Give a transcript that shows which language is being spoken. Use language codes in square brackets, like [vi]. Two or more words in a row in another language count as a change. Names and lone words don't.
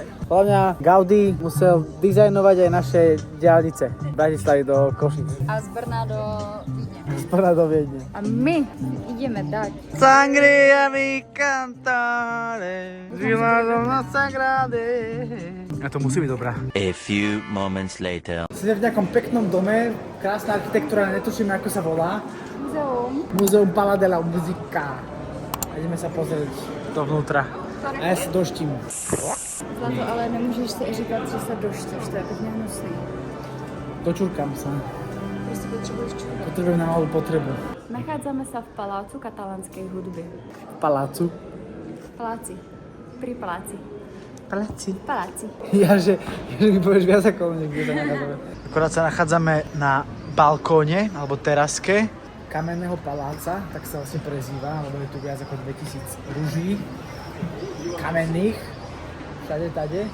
[sk] Podľa mňa Gaudí musel dizajnovať aj naše diaľnice. Z Bratislavy do Košic. [cs] A z Brna do Vídně. [sk] Z Brna do Viedne. A my ideme dať. Sangria mi cantare, na sagrade. A to musí byť dobrá. [en] A few moments later. [sk] Sme v nejakom peknom dome, krásna architektúra, netuším ako sa volá. Muzeum. Muzeum Pala de la Musica. Ideme sa pozrieť dovnútra. A ja sa doštím. [cs] Zlato, ale nemůžeš si říkat, že se doštíš, to je pěkně hnusný. [sk] Dočurkám sa. [cs] Prostě potřebuješ čurat. [sk] Potrebujem na malú potrebu. Nachádzame sa v palácu katalánskej hudby. V palácu. V paláci. Pri paláci. Paláci. Paláci. Ja, že mi povieš viac ako niekde sa nachádzame. Akorát sa nachádzame na balkóne, alebo teraske kamenného paláca, tak sa vlastne prezýva, lebo je tu viac ako 2000 ruží kamenných, všade tade.